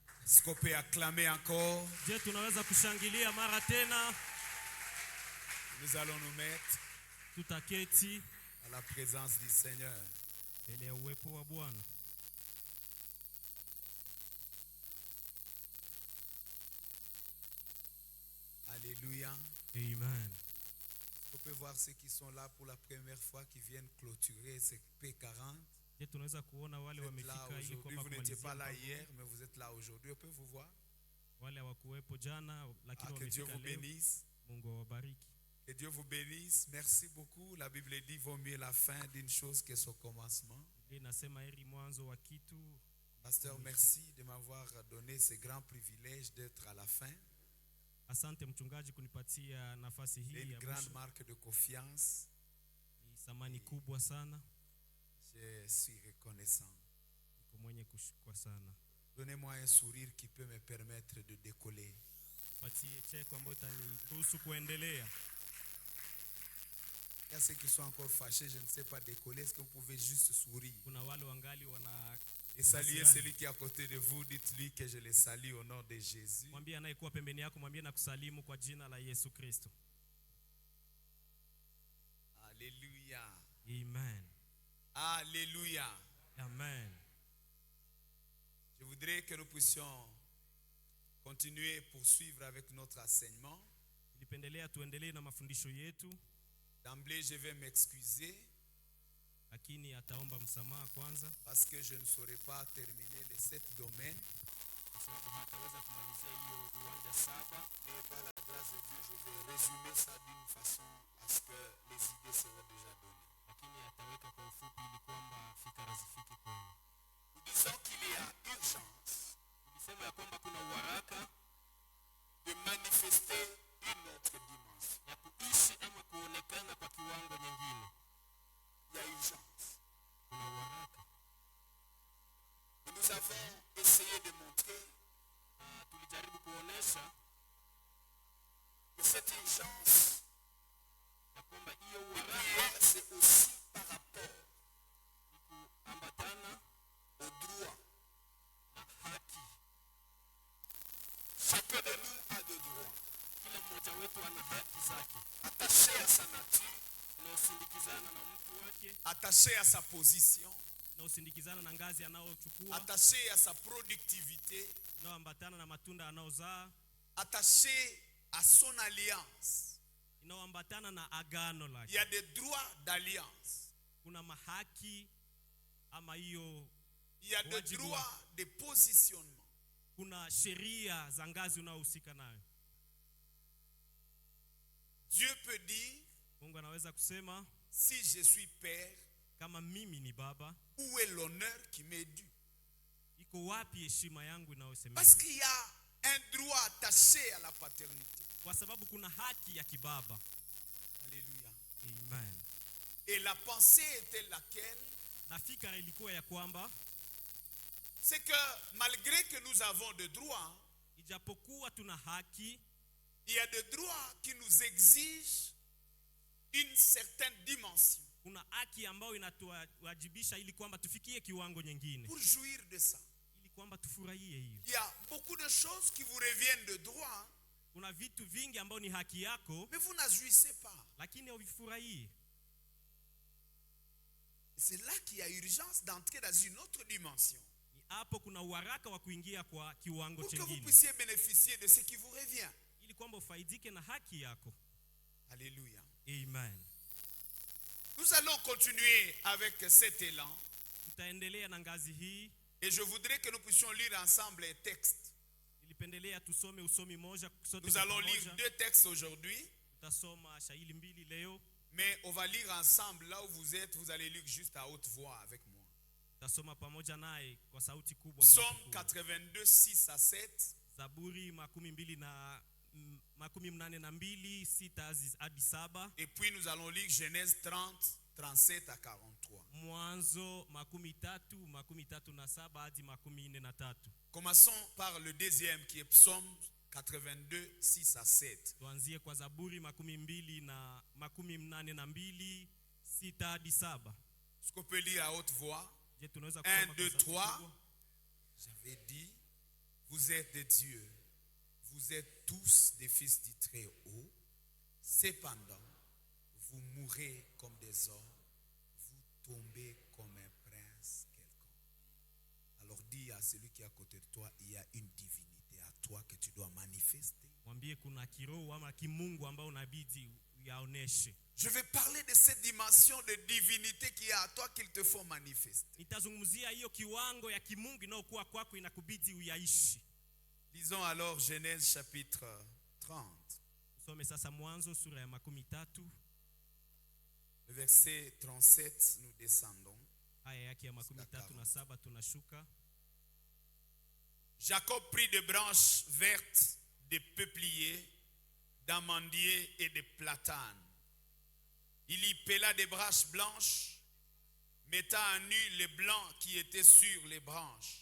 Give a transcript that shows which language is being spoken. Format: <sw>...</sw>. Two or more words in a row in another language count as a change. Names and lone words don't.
<fr>Est-ce qu'on peut acclamer encore?</fr> <sw>Je tunaweza kushangilia mara tena.</sw> <fr>Nous allons nous mettre</fr> <sw>Tutaketi</sw> <fr>à la présence du Seigneur.</fr> <sw>mbele ya uwepo wa Bwana.</sw> <fr>Alléluia. Amen. On peut voir ceux qui sont là pour la première fois, qui viennent clôturer ce P40.</fr> <sw>Je tunaweza kuona wale</sw> <fr>Vous êtes là</fr> <sw>wamefika ili</sw> <fr>aujourd'hui,</fr> <sw>kwamba</sw> <fr>vous n'étiez pas là</fr> <sw>kumalizia.</sw> <fr>hier, mais vous êtes là aujourd'hui. On peut vous voir.</fr> <sw>Wale hawakuwepo jana lakini</sw> <fr>Que Dieu</fr> <sw>wamefika</sw> <fr>vous</fr> <sw>leo.</sw> <fr>bénisse.</fr> <sw>Mungu awabariki.</sw> <fr>Que Dieu vous bénisse. Merci beaucoup. La Bible dit vaut mieux la fin d'une chose que son commencement.</fr> <sw>Biblia inasema heri mwanzo wa kitu.</sw> <fr>Pasteur, merci de m'avoir donné ce grand privilège d'être à la fin.</fr> <sw>Asante mchungaji kunipatia nafasi</sw> <fr>C'est</fr> <sw>hii</sw> <fr>une</fr> <sw>ya</sw> <fr>grande</fr> <sw>mwisho.</sw> <fr>marque de confiance.</fr> <sw>Ni thamani kubwa sana.</sw> <fr>Je suis reconnaissant.</fr> <sw>Niko mwenye kushukuru sana.</sw> <fr>Donnez-moi un sourire qui peut me permettre de décoller.</fr> <sw>Patie cheko ambayo itaniruhusu kuendelea.</sw> <fr>Il y a ceux qui sont encore fâchés, je ne sais pas décoller. Est-ce que vous pouvez juste sourire</fr> <sw>Kuna wale wangali wana</sw> <fr>et saluer celui qui est à côté de vous? Dites-lui que je le salue au nom de Jésus.</fr> <sw>mwambie anayekuwa pembeni yako, mwambie na kusalimu kwa jina la Yesu Kristo.</sw> <fr>Alléluia. Amen. Alléluia. Amen. Je voudrais que nous puissions continuer et poursuivre avec notre enseignement.</fr> <sw>Nilipendelea tuendelee na mafundisho yetu,</sw> <fr>D'emblée, je vais m'excuser</fr> <sw>lakini ataomba msamaha kwanza</sw> <fr>parce que je ne saurais pas terminer les 7 domaines.</fr> <sw>kwa sababu hataweza kumalizia hiyo uwanja 7,</sw> <fr>Et par la grâce de Dieu, je vais résumer ça d'une façon à ce que les idées seront déjà données.</fr> <sw>lakini ataweka kwa ufupi ili kwamba fikra zifike kwenu.</sw> <fr>Nous disons qu'il y a urgence</fr> <sw>Tulisema ya kwamba kuna uharaka</sw> <fr>de manifester une autre dimension.</fr> <sw>ya kuishi ama kuonekana kwa kiwango nyingine.</sw> <fr>Il y a urgence.</fr> <sw>Kuna uharaka.</sw> <fr>Et nous avons essayé de montrer</fr> <sw>Tulijaribu kuonesha</sw> <fr>que cette urgence,</fr> <sw>ya kwamba hiyo uharaka</sw> <fr>c'est aussi par rapport</fr> <sw>ni kuambatana</sw> <fr>au droit.</fr> <sw>na haki.</sw> <fr>Chacun de nous a des droits</fr> <sw>Kila mmoja wetu ana haki zake</sw> <fr>attachés à sa nature,</fr> <sw>unaosindikizana na mtu wake,</sw> <fr>attachés à sa position,</fr> <sw>unaosindikizana na ngazi anayochukua,</sw> <fr>attachés à sa productivité,</fr> <sw>unaoambatana na matunda anaozaa,</sw> <fr>attachés à son alliance.</fr> <sw>inaoambatana na agano</sw> <fr>Il</fr> <sw>lake.</sw> <fr>y a des droits d'alliance.</fr> <sw>Kuna mahaki ama hiyo,</sw> <fr>Il y a des</fr> <sw>Wajibu</sw> <fr>droits de positionnement.</fr> <sw>kuna sheria za ngazi unaohusika nayo.</sw> <fr>Dieu peut dire,</fr> <sw>Mungu anaweza kusema</sw> <fr>si je suis père,</fr> <sw>kama mimi ni baba,</sw> <fr>où est l'honneur qui m'est dû?</fr> <sw>iko wapi heshima yangu inayosemeka?</sw> <fr>Parce qu'il y a un droit attaché à la paternité.</fr> <sw>Kwa sababu kuna haki ya kibaba.</sw> <fr>Alléluia. Amen. Et la pensée était laquelle?</fr> <sw>Na fikra ilikuwa ya kwamba</sw> <fr>C'est que malgré que nous avons des droits,</fr> <sw>ijapokuwa tuna haki,</sw> <fr>il y a des droits qui nous exigent une certaine dimension</fr> <sw>kuna haki ambayo inatuwajibisha ili kwamba tufikie kiwango nyingine,</sw> <fr>pour jouir de ça.</fr> <sw>ili kwamba tufurahie hiyo.</sw> <fr>Il y a beaucoup de choses qui vous reviennent de droit,</fr> <sw>Kuna vitu vingi ambao ni haki yako</sw> <fr>mais vous n'en jouissez pas.</fr> <sw>lakini huvifurahii.</sw> <fr>C'est là qu'il y a urgence d'entrer dans une autre dimension</fr> <sw>Ni hapo kuna uharaka wa kuingia kwa kiwango</sw> <fr>pour que vous</fr> <sw>chengine,</sw> <fr>puissiez bénéficier de ce qui vous revient.</fr> <sw>ili kwamba ufaidike na haki yako.</sw> <fr>Alléluia. Amen. Nous allons continuer avec cet élan</fr> <sw>Tutaendelea na ngazi hii.</sw> <fr>et je voudrais que nous puissions lire ensemble un texte.</fr> <sw>Nilipendelea tusome usomi moja sote</sw> <fr>Nous</fr> <sw>kwa</sw> <fr>allons lire</fr> <sw>pamoja.</sw> <fr>2 textes aujourd'hui,</fr> <sw>Tutasoma shahili 2 leo.</sw> <fr>mais on va lire ensemble là où vous êtes. Vous allez lire juste à haute voix avec moi.</fr> <sw>Tutasoma pamoja naye kwa sauti kubwa.</sw> <fr>Psaume 82, 6 à 7.</fr> <sw>Zaburi 82, 6 hadi 7.</sw> <fr>Et puis nous allons lire Genèse 30, 37 à 43.</fr> <sw>Mwanzo 33 hadi 43.</sw> <fr>Commençons par le deuxième qui est Psaume 82, 6 à 7.</fr> <sw>Tuanzie kwa Zaburi 82, 6 hadi 7.</sw> <fr>Est-ce qu'on peut lire à haute voix?</fr> <sw>Je tunaweza 1, kusoma 2, kwa sauti 3. kubwa?</sw> <fr>J'avais dit, vous êtes des dieux. Vous êtes tous des fils du Très-Haut. Cependant, vous mourrez comme des hommes. Vous tombez comme un prince quelconque. Alors dis à celui qui est à côté de toi, il y a une divinité à toi que tu dois manifester.</fr> <sw>Mwambie kuna kiroho ama kimungu ambao unabidi yaoneshe.</sw> <fr>Je vais parler de cette dimension de divinité qui est à toi qu'il te faut manifester.</fr> <sw>Nitazungumzia hiyo kiwango ya kimungu inayokuwa kwako inakubidi uyaishi.</sw> <fr>Lisons alors Genèse chapitre 30.</fr> <sw>Tusome sasa Mwanzo sura ya 13.</sw> <fr>Le verset 37, nous descendons.</fr> <sw>Aya yake ya 37 tunashuka.</sw> <fr>Jacob prit des branches vertes, des peupliers, d'amandiers et de platanes. Il y pela des branches blanches, mettant à nu les blancs qui étaient sur les branches.</fr>